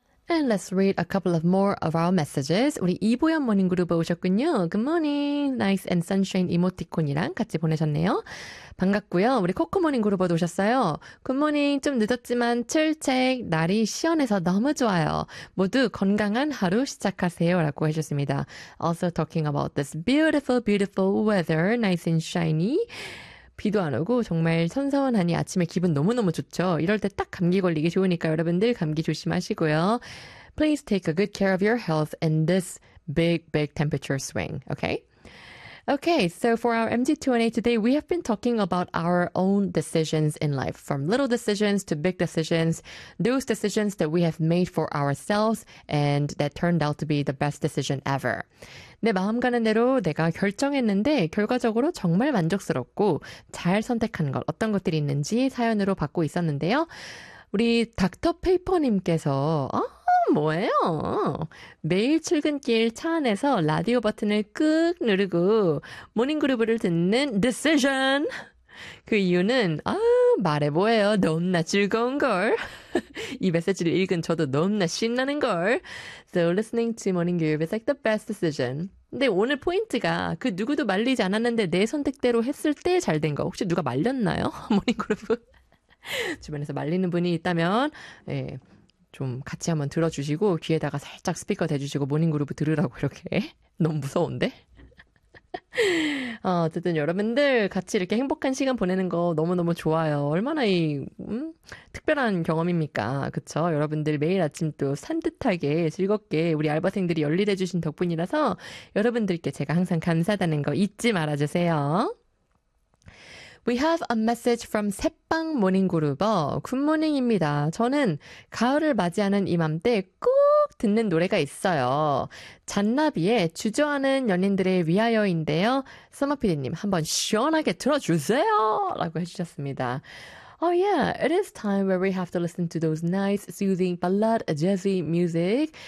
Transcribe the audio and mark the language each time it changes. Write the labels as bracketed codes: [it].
[en] And let's read a couple of more of our messages. [ko] 우리 이보연 모닝그룹 오셨군요. [en] Good morning. Nice and sunshine [ko] 이모티콘이랑 같이 보내셨네요. 반갑고요. 우리 코코 모닝그룹 오셨어요. [en] Good morning. [ko] 좀 늦었지만 출첵 날이 시원해서 너무 좋아요. 모두 건강한 하루 시작하세요라고 해주셨습니다. [en] Also talking about this beautiful, beautiful weather, nice and shiny. [ko] 비도 안 오고 정말 선선하니 아침에 기분 너무너무 좋죠. 이럴 때딱 감기 걸리기 좋으니까 여러분들 감기 조심하시고요. [en] Please take a good care of your health in this big, big temperature swing, okay? Okay, so for our MG2&A today, we have been talking about our own decisions in life, from little decisions to big decisions, those decisions that we have made for ourselves and that turned out to be the best decision ever. [ko] 내 마음 가는 대로 내가 결정했는데 결과적으로 정말 만족스럽고 잘 선택한 것, 어떤 것들이 있는지 사연으로 받고 있었는데요. 우리 닥터 페이퍼님께서, 뭐예요? 매일 출근길 차 안에서 라디오 버튼을 끄윽 누르고 모닝그룹을 듣는 decision. 그 이유는, 말해보예요. 너무나 즐거운 걸. 이 메시지를 읽은 저도 너무나 신나는 걸. [en] So listening to Morning Group is like the best decision. [ko] 근데 오늘 포인트가 그 누구도 말리지 않았는데 내 선택대로 했을 때잘된 거. 혹시 누가 말렸나요? 모닝그룹. 주변에서 말리는 분이 있다면, 예. 좀 같이 한번 들어주시고 귀에다가 살짝 스피커 대주시고 모닝그룹 들으라고 이렇게 너무 무서운데? 어쨌든 여러분들 같이 이렇게 행복한 시간 보내는 거 너무너무 좋아요. 얼마나 특별한 경험입니까? 그쵸? 여러분들 매일 아침 또 산뜻하게 즐겁게 우리 알바생들이 열일해 주신 덕분이라서 여러분들께 제가 항상 감사하다는 거 잊지 말아주세요. [en] We have a message from 새빵 모닝그룹어. [ko] 굿모닝입니다. 저는 가을을 맞이하는 이맘때 꼭 듣는 노래가 있어요. 잔나비의 주저하는 연인들의 위하여인데요. 서머피디님, 한번 시원하게 틀어주세요! 라고 해주셨습니다. [en] Oh yeah, it is time where we have to listen to those nice soothing ballad, jazzy music.